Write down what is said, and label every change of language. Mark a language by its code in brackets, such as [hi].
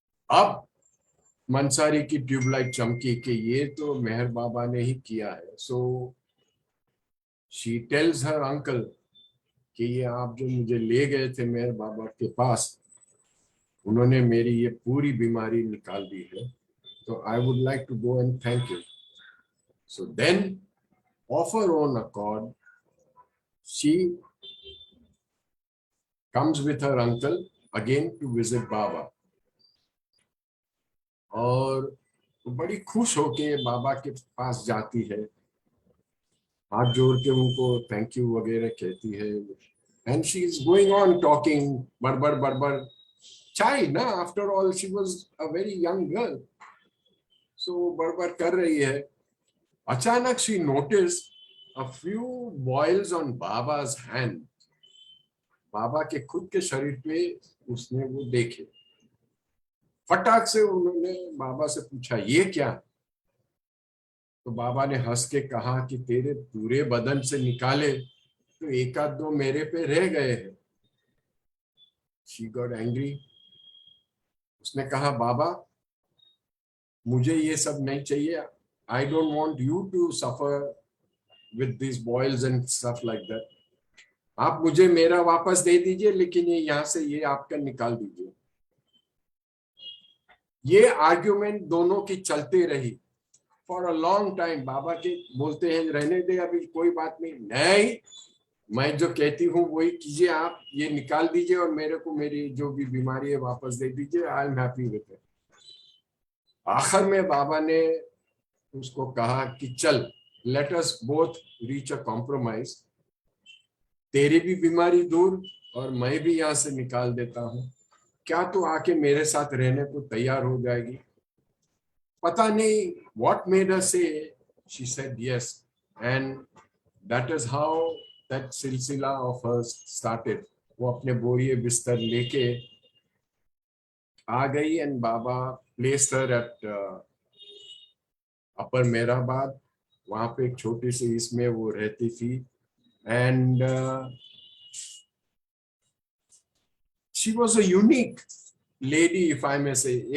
[hi] अब मंसारी की ट्यूबलाइट चमकी कि ये तो मेहर बाबा ने ही किया है। [en] so she tells her uncle [hi] कि ये आप जो मुझे ले गए थे मेहर बाबा के पास, उन्होंने मेरी ये पूरी बीमारी निकाल दी है, तो [en] I would like to go and thank you. So then, of her own accord, she comes with her uncle again to visit Baba. [hi] और बड़ी खुश होके बाबा के पास जाती है, हाथ जोड़ के उनको थैंक यू वगैरह कहती है। [en] and she is going on talking, [hi] बड़बड़ बड़बड़, [en] child ना, after all she was a very young girl, so [hi] बड़बड़ कर रही है। अचानक [en] She notice a few boils on Baba's hand. [hi] बाबा के खुद के शरीर पे उसने वो देखे। फटाक से उन्होंने बाबा से पूछा ये क्या। तो बाबा ने हंस के कहा कि तेरे पूरे बदन से निकाले तो एक आध दो मेरे पे रह गए हैं। [en] She got angry. [hi] उसने कहा बाबा मुझे ये सब नहीं चाहिए, [en] I don't want you to suffer with these boils and stuff like that. [hi] आप मुझे मेरा वापस दे दीजिए, लेकिन ये यहाँ से ये आपका निकाल दीजिए। ये आर्ग्यूमेंट दोनों की चलती रही [en] For a long time. [hi] बाबा के बोलते हैं रहने दे, अभी कोई बात नहीं, नहीं मैं जो कहती हूँ वही कीजिए, आप ये निकाल दीजिए और मेरे को मेरी जो भी बीमारी है वापस दे दीजिए, [en] I am happy with it. [hi] आखिर में बाबा ने उसको कहा कि चल, [en] let us both reach a compromise, [hi] तेरी भी बीमारी दूर और मैं भी यहाँ से निकाल देता हूँ, क्या तू आके मेरे साथ रहने को तैयार हो जाएगी? पता नहीं [en] what made her say, she said yes, and that is how that silsila of hers started. [hi] वो अपने बोरिए बिस्तर लेके आ गई and Baba [en] placed her at [hi] upper Mehrabad, वहाँ पे एक छोटी सी इसमें वो रहती थी, [en] and she was a unique lady, if I may say.